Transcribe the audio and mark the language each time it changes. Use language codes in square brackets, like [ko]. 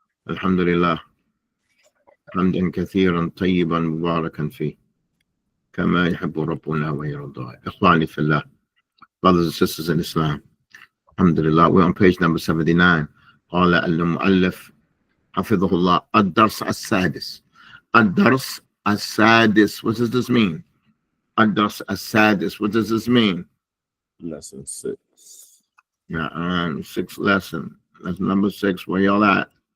[ar] الحمد لله حمدا كثيرا طيبا مباركا فيه كما يحب ربنا ويرضى. إخواني في الله, [en] brothers and sisters in Islam, alhamdulillah, we're on page number 79. [ar] قال المؤلف حفظه الله الدرس السادس. الدرس السادس, [en] what does this mean? الدرس السادس, what does this mean? Lesson 6. Yeah, sixth lesson. That's number 6. Where y'all at?